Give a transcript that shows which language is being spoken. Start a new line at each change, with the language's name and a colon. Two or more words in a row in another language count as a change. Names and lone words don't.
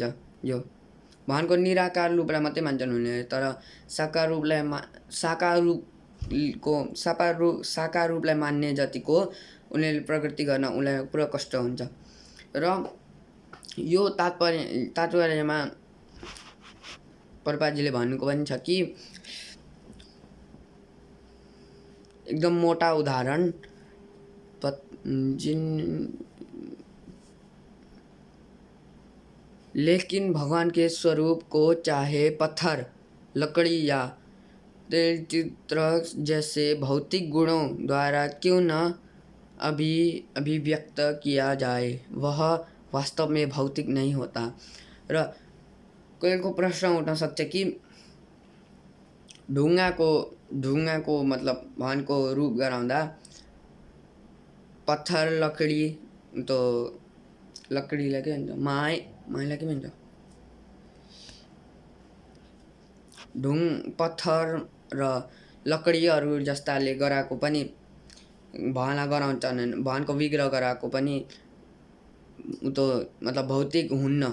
Nepali: यो भगवानको निराकार रूपलाई मात्रै मान्छन् उनीहरूले, तर साकार रूपलाई मान्ने जतिको उनीहरूले प्रगति गर्न उनीहरूलाई पुरा कष्ट हुन्छ। र यो तात्पर्यमा प्रभुपादजीले भन्नुको पनि छ कि एकदम मोटा उदाहरण
Hindi: लेकिन भगवान के स्वरूप को चाहे पत्थर, लकड़ी या तेल चित्र जैसे भौतिक गुणों द्वारा क्यों न अभिव्यक्त किया जाए, वह वास्तव में भौतिक नहीं होता।
Nepali: र कोहीको प्रश्न उठ्न सक्छ कि ढुङ्गाको मतलब भगवानको रूप गराउँदा पत्थर, लकडी, तो लकडीलाई के भन्छ, माइलाई के भन्छ, पत्थर र लकडीहरू जस्ताले गराएको पनि भगवानलाई गराउँछन्, भगवानको विग्रह गराएको पनि तो मतलब भौतिक हुन्न।